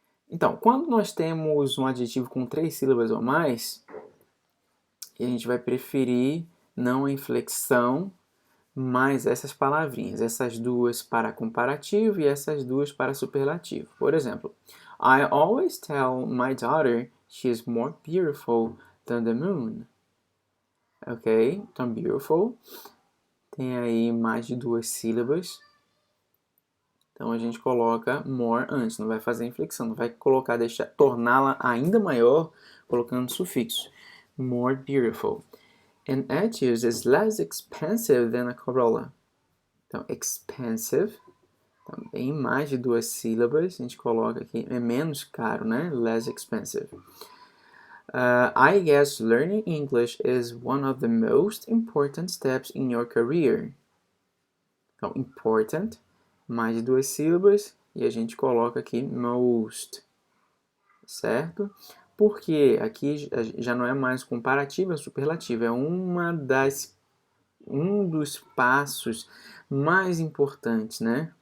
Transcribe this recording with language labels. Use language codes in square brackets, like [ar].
[pt] Então, quando nós temos um adjetivo com 3 sílabas ou mais, a gente vai preferir não a inflexão, mas essas palavrinhas, essas duas para comparativo e essas duas para superlativo. Por exemplo, [en] I always tell my daughter she is more beautiful than the moon. [pt] Ok? Então, beautiful tem aí mais de 2 sílabas. Então, a gente coloca more antes, não vai fazer inflexão, não vai colocar, torná-la ainda maior colocando sufixo. [en] More beautiful. An Etios is less expensive than a Corolla. [pt] Então, expensive, também mais de 2 sílabas, a gente coloca aqui, é menos caro, né? [en] Less expensive. I guess learning English is one of the most important steps in your career. [pt] Então, important, mais de 2 sílabas, e a gente coloca aqui most, certo? Porque aqui já não é mais comparativo, é superlativo, é um dos passos mais importantes, né?